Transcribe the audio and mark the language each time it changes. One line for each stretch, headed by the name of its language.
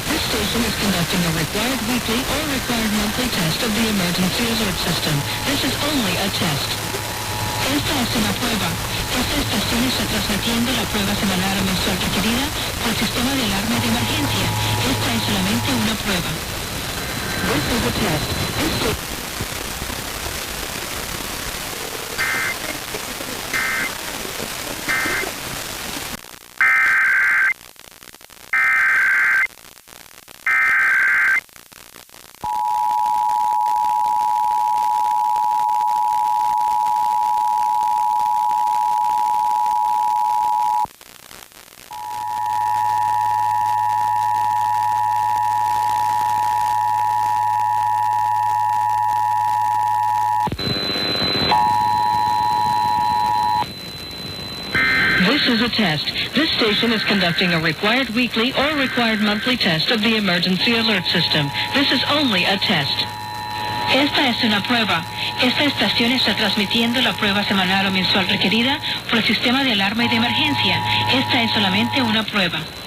English: This station is conducting a required weekly or required monthly test of the emergency alert system. This is only a test.
Spanish: Esta es una prueba. Esta estación está transmitiendo la prueba semanal o mensual requerida por el sistema de alarma y de emergencia. Esta es solamente una prueba.
English: This is a test. This station is a test. This station is conducting a required weekly or required monthly test of the emergency alert system. This is only a test.
Spanish: Esta es una prueba. Esta estación está transmitiendo la prueba semanal o mensual requerida por el sistema de alarma y de emergencia. Esta es solamente una prueba.